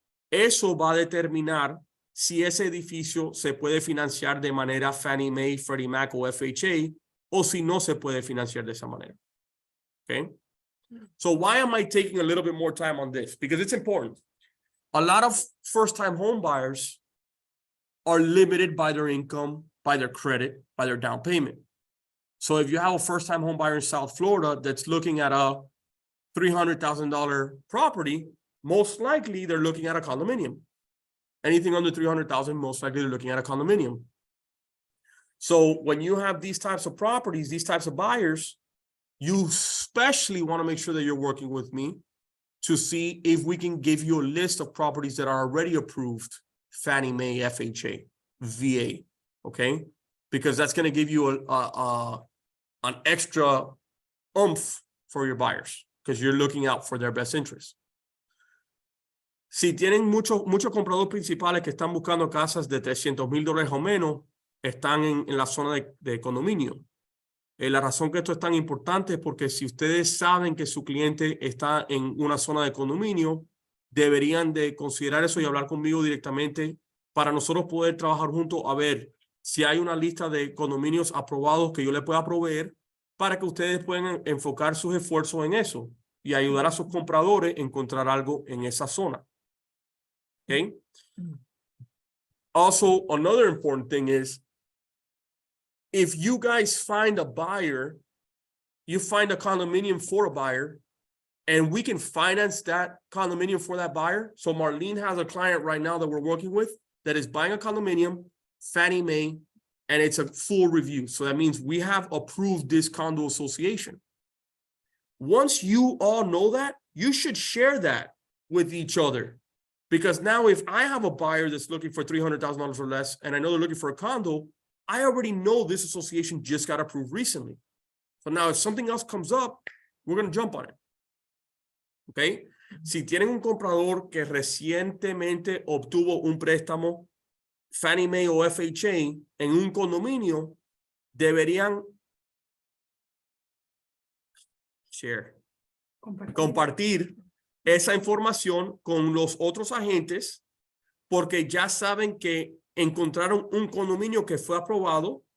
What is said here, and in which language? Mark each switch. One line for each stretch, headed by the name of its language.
Spanish: Eso va a determinar si ese edificio se puede financiar de manera Fannie Mae, Freddie Mac o FHA, o si no se puede financiar de esa manera.
English: Okay? So why am I taking a little bit more time on this? Because it's important. A lot of first-time home buyers are limited by their income, by their credit, by their down payment. So if you have a first-time home buyer in South Florida that's looking at a $300,000 property, most likely they're looking at a condominium. Anything under $300,000, most likely they're looking at a condominium. So when you have these types of properties, these types of buyers, you especially want to make sure that you're working with me to see if we can give you a list of properties that are already approved, Fannie Mae, FHA, VA, okay? Because that's going to give you an extra oomph for your buyers because you're looking out for their best interest.
Spanish: Si tienen muchos compradores principales que están buscando casas de $300,000 o menos, están en la zona de condominio. La razón que esto es tan importante es porque si ustedes saben que su cliente está en una zona de condominio, deberían de considerar eso y hablar conmigo directamente para nosotros poder trabajar juntos a ver si hay una lista de condominios aprobados que yo le pueda proveer para que ustedes puedan enfocar sus esfuerzos en eso y ayudar a sus compradores a encontrar algo en esa zona.
English: Okay? Also, another important thing is if you guys find a buyer, you find a condominium for a buyer, and we can finance that condominium for that buyer. So Marlene has a client right now that we're working with that is buying a condominium, Fannie Mae, and it's a full review. So that means we have approved this condo association. Once you all know that, you should share that with each other. Because now if I have a buyer that's looking for $300,000 or less, and I know they're looking for a condo, I already know this association just got approved recently. So now if something else comes up, we're going to jump on it. Okay?
Spanish: Si tienen un comprador que recientemente obtuvo un préstamo Fannie Mae o FHA en un condominio, deberían compartir esa información con los otros agentes porque ya saben que encontraron un condominio que fue aprobado,